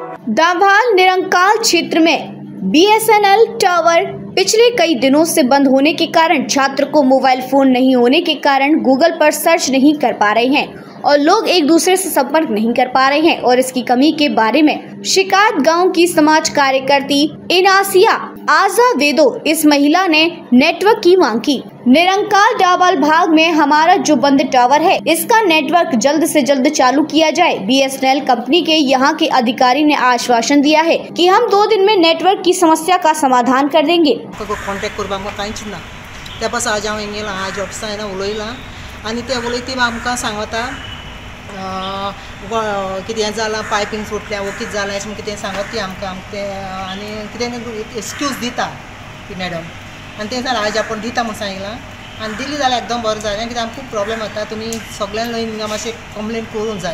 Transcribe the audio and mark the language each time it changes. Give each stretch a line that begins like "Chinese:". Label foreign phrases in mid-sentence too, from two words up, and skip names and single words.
Hindi: दाभाल निरंकाल क्षेत्र में बीएसएनएल टावर पिछले कई दिनों से बंद होने के कारण छात्र को मोबाइल फोन नहीं होने के कारण गूगल पर सर्च नहीं कर पा रहे हैं और लोग एक दूसरे से संपर्क नहीं कर पा रहे हैं और इसकी कमी के बारे में शिकायत गांव की समाज कार्यकर्ती इनासिया आजा वेदो इस महिला ने नेटवर्क की मांग की। निरंकाल डाबाल भाग में हमारा जो बंद टावर है इसका नेटवर्क जल्द से जल्द चालू किया जाए। बीएसएनएल कंपनी के यहाँ के अधिकारी ने आश्वासन दिया है कि हम 2 दिन में नेटवर्क की समस्या का समाधान कर देंगे।
Konkani: कॉन्टॅक्ट करपाक कांयच ना त्या पास आज हांव येयला आज ऑफिसान उलयलां आनी ते उलयती आमकां सांगता कितें जालां पायपींग फुटल्या वो कितें जालां अशें कितें सांगत ती आमकां ते आनी कितें एक्सक्यूज दिता ती मॅडम आनी तें जाल्यार आज आपण दिता म्हणून सांगलां आनी दिली जाल्यार एकदम बरें जालें कित्याक आमकां खूब प्रॉब्लेम जाता तुमी सगळ्यांक हिंगा मातशें कंप्लेंट करूंक जाय।